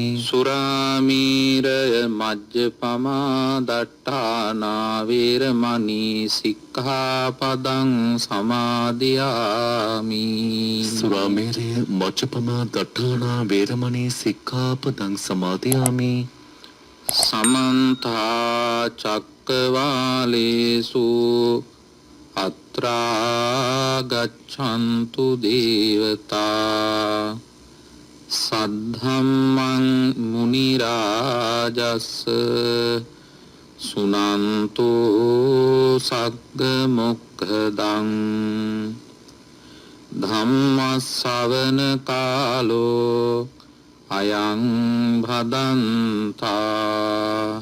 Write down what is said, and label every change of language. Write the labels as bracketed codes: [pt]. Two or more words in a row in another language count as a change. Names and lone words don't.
[pi] සුරාමීරය මජ්ජපමා දට්ඨානා වේරමණී සික්ඛාපදං සමාදියාමි. සුරාමේරය මජ්ජපමා දට්ඨානා වේරමණී සික්ඛාපදං සමාදියාමි. සමන්ත චක්කවාලේසු අත්‍රා ගච්ඡන්තු දේවතා සද්ධම්මං මුනි රාජස් සුනන්තු සග්ග මොක්ඛදං ධම්ම ශ්‍රවණ කාලෝ අයං භදන්තා.